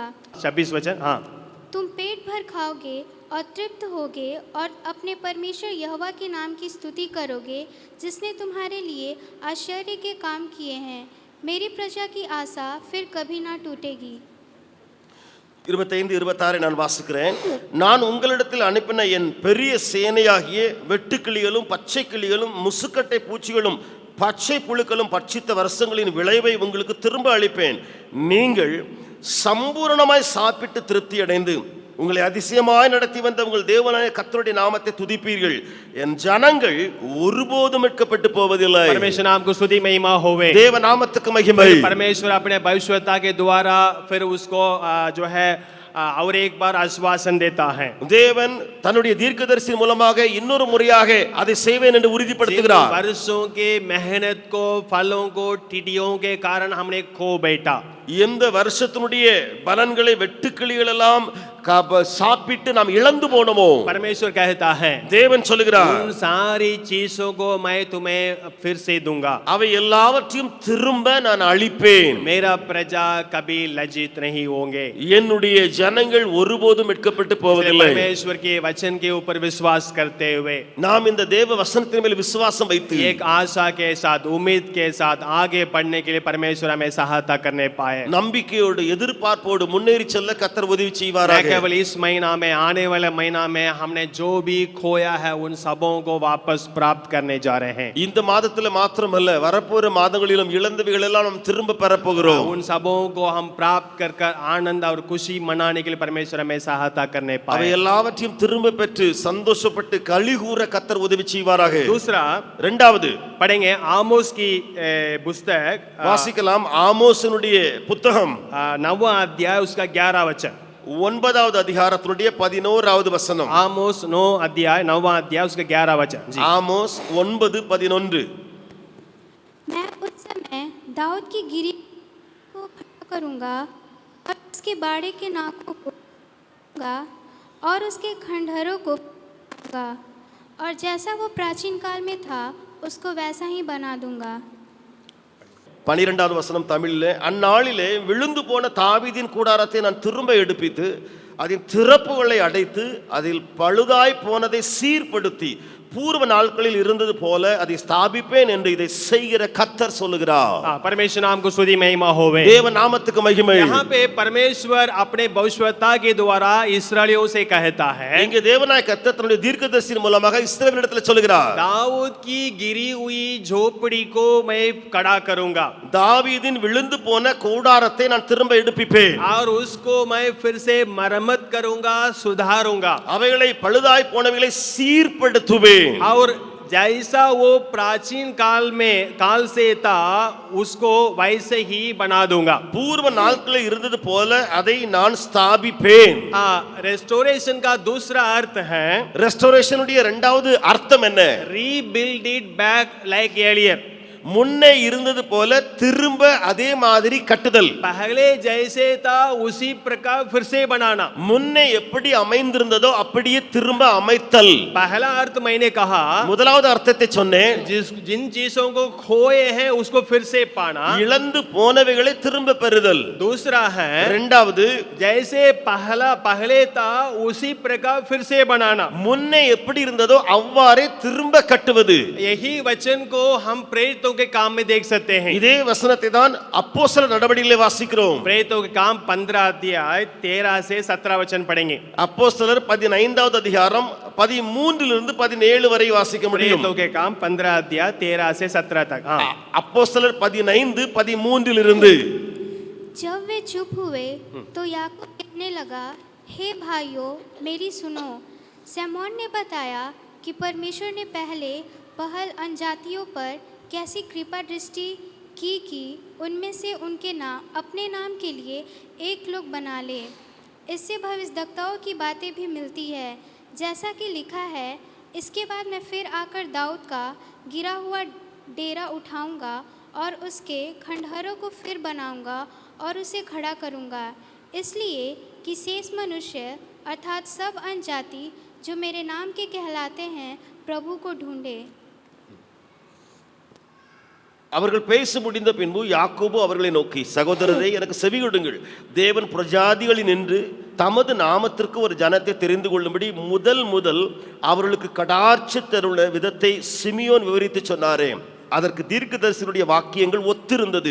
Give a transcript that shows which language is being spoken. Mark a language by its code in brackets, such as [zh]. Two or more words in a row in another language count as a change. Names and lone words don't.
[hi] 26 वचन। हाँ, तुम पेट भर खाओगे और तृप्त होगे और अपने परमेश्वर यहोवा के नाम की स्तुति करोगे, जिसने तुम्हारे लिए आश्चर्य के काम किए हैं। मेरी प्रजा की आशा फिर कभी ना टूटेगी। [ta] 25-26 நான் வாசிக்கிறேன். நான் உங்களிடத்தில் அனுப்பின என் பெரிய சேனையாகிய வெட்டுக்கிளிகளும் பச்சை கிளிகளும் முசுக்கட்டை பூச்சிகளும் பச்சை புழுக்களும் பட்சித்த வருஷங்களின் விளைவை உங்களுக்கு திரும்ப அளிப்பேன். நீங்கள் சம்பூரணமாய் சாப்பிட்டு திருப்தி அடைந்து உங்களை அதிசயமாய் நடத்தி வந்த உங்கள் தேவனாய கர்த்தருடைய நாமத்தை துதிப்பீர்கள். என் ஜனங்கள் ஒருபோதும் மீட்கப்பட்டு போவதில்லை. [hi] परमेश्वर नाम को स्तुति महिमा होवे। [ta] தேவ நாமத்துக்கு மகிமை. [hi] परमेश्वर अपने भविष्यवक्ता के द्वारा फिर उसको जो है और एक बार आश्वासन देता है। [ta] தேவன் தன்னுடைய தீர்க்கதரிசி மூலமாக இன்னொரு முறையாக அதை செய்வேன் என்று உறுதிப்படுத்துகிறார். [hi] वर्षों के मेहनत को फलों को टिड्डियों के कारण हमने खो बैठा। [ta] எந்த வருஷத்தினுடைய பலன்களை வெட்டுக்கிளிகள் எல்லாம் சாப்பிட்டு நாம் இழந்து போனோமோ, [hi] परमेश्वर कहता है [ta] தேவன் சொல்லுகிறார், [hi] उन सारी चीजों को मैं तुम्हें फिर से दूंगा। [ta] அவை எல்லாவற்றையும் திரும்ப நான் அளிப்பேன். [hi] मेरा प्रजा कभी लज्जित नहीं होंगे। [ta] என்னுடைய ஜனங்கள் ஒருபோதும் மீட்கப்பட்டு போவதில்லை. [hi] परमेश्वर के वचन के ऊपर विश्वास करते हुए [ta] நாம் இந்த தேவ வசனத்தின் மேல் விசுவாசம் வைத்து [hi] एक आशा के साथ उम्मीद के साथ आगे बढ़ने के लिए परमेश्वर हमें सहायता करने पाए। [ta] நம்பிக்கையோடு எதிர்பார்ப்போடு முன்னேறி செல்ல கர்த்தர் உதவி செய்வாராக. [hi] केवल इस महीना में आने वाले महीना में हमने जो भी खोया है उन सबों को वापस प्राप्त करने जा रहे हैं। [ta] இந்த மாதத்துல மாத்திரமல்ல, வரப்போற மாதங்களிலும் இழந்தவைகள் எல்லாம் நாம் திரும்ப பெறப் போகிறோம். [hi] उन सबों को हम प्राप्त कर आनंद और खुशी मनाने के लिए परमेश्वर हमें सहायता करने [ta] அவை [hi] पाए। [ta] எல்லாவற்றையும் திரும்ப பெற்று சந்தோஷப்பட்டு களிகூற கர்த்தர் உதவி செய்வாராக. [hi] दूसरा [ta] இரண்டாவது [hi] पढ़ेंगे आमोस की पुस्तक [ta] வாசிக்கலாம். ஆமோஸினுடைய புத்தகம் [hi] 9वां अध्याय उसका 11वां वचन। [ta] 9வது அதிகாரத்தினுடைய 11வது வசனம். [hi] आमोस 9 अध्याय 9वां अध्याय उसका 11वां वचन। जी, [ta] ஆமோஸ் 9:11. [hi] मैं उस समय दाऊद की गिरी को खड़ा करूंगा और उसके बाड़े के नाकों को तोड़ूंगा और उसके खंडहरों को तोड़ूंगा, और जैसा वो प्राचीन काल में था उसको वैसा ही बना दूंगा। [ta] 12வது வசனம் தமிழிலே, அந்நாளிலே விழுந்து போன தாவீதின் கூடாரத்தை நான் திரும்ப எடுப்பித்து அதன் திறப்புகளை அடைத்து அதில் பழுதாய் போனதை சீர்படுத்தி பூர்வ நாட்களில் இருந்தது போல அதை ஸ்தாபிப்பேன் என்று இதை செய்கிற கர்த்தர் சொல்லுகிறார். [hi] परमेश्वर नाम को स्तुति महिमा होवे। [ta] தேவ நாமத்துக்கு மகிமை. [hi] यहाँ पे परमेश्वर अपने भविष्यवक्ता के द्वारा इस्राएलियों से कहता है, [ta] இங்கே தேவனாய கர்த்தர் தன்னுடைய தீர்க்கதரிசியின் மூலமாக இஸ்ரவேலிடத்தில் சொல்லுகிறார், [hi] दाऊद की गिरी हुई झोपड़ी को मैं खड़ा करूंगा, [ta] தாவீதின் விழுந்து போன கூடாரத்தை நான் திரும்ப எடுப்பிப்பேன், [hi] और उसको मैं फिर से मरम्मत करूंगा, सुधारूंगा, [ta] அவைகளை பழுதாய் போனவைகளை சீர்படுத்துவேன். [hi] और जैसा वो प्राचीन काल से था उसको वैसे ही बना दूंगा। [ta] பூர்வ நாட்களில் இருந்தது போல அதை நான் ஸ்தாபிப்பேன். [hi] रेस्टोरेशन का दूसरा अर्थ है, [ta] ரெஸ்டோரேஷனுடைய இரண்டாவது அர்த்தம் என்ன? [en] Rebuild it back like earlier. [ta] முன்னே இருந்தது போல திரும்ப அதே மாதிரி கட்டுதல். [hi] पहले जैसे था उसी प्रकार फिर से बनाना। [ta] முன்னே எப்படி அமைந்திருந்ததோ அப்படியே திரும்ப அமைத்தல். [hi] पहला अर्थ मैंने कहा, [ta] முதலாவது அர்த்தத்தை சொன்னேன், [hi] जिन चीजों को खोए हैं उसको फिर से पाना। [ta] இழந்து போனவைகளை திரும்ப பெறுதல். [hi] दूसरा है, [ta] இரண்டாவது [hi] जैसे पहले था उसी प्रकार फिर से बनाना। [ta] முன்னே எப்படி இருந்ததோ அவ்வாறே திரும்ப கட்டுவது. [hi] यही वचन को हम प्रेरितों प्रेतों के काम में देख सकते हैं। [ta] இதே வசனத்தை தான் அப்போஸ்தலர் நடவடிக்கைகளிலே வாசிக்கிறோம். [hi] प्रेतों के काम 15 अध्याय 13 से 17 वचन पढ़ेंगे। [ta] அப்போஸ்தலர் 15வது அதிகாரம் 13 இலிருந்து 17 வரை வாசிக்க முடியும். [hi] प्रेतों के काम 15 अध्याय 13 से 17 तक। हाँ, [ta] அப்போஸ்தலர் 15 13 இலிருந்து [hi] जब वे चुप हुए तो याकूब कहने लगा, हे भाइयों मेरी सुनो। सैमोन ने बताया कि परमेश्वर ने पहले पहल अन्यजातियों पर कैसी कृपा दृष्टि की कि उनमें से उनके नाम अपने नाम के लिए एक लोग बना ले। इससे भविष्यद्वक्ताओं की बातें भी मिलती है, जैसा कि लिखा है, इसके बाद मैं फिर आकर दाऊद का गिरा हुआ डेरा उठाऊंगा और उसके खंडहरों को फिर बनाऊंगा और उसे खड़ा करूंगा, इसलिए कि शेष मनुष्य अर्थात सब अन्यजाति जो मेरे नाम के कहलाते हैं प्रभु को ढूंढे। [ta] அவர்கள் பேச முடிந்த பின்பு யாக்கோபு அவர்களை நோக்கி, சகோதரரே எனக்கு செவிகொடுங்கள். தேவன் பிரஜாதிகளில் நின்று தமது நாமத்திற்கு ஒரு ஜனத்தை தெரிந்து கொள்ளும்படி முதல் அவர்களுக்கு கடாட்சி தருள்ள விதத்தை சிமியோன் விவரித்து சொன்னாரே, அதற்கு தீர்க்கதரிசியுடைய வாக்கியங்கள் ஒத்திருந்தது.